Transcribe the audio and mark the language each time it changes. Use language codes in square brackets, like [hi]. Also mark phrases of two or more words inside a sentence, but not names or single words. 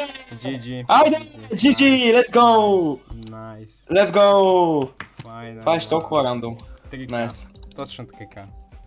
[en] GG. [bg] Айде! [en] GG! Let's go! Nice. Let's go! [bg] Файна. Това е толкова рандом. Трика. [en] Найс. [bg] Точно така.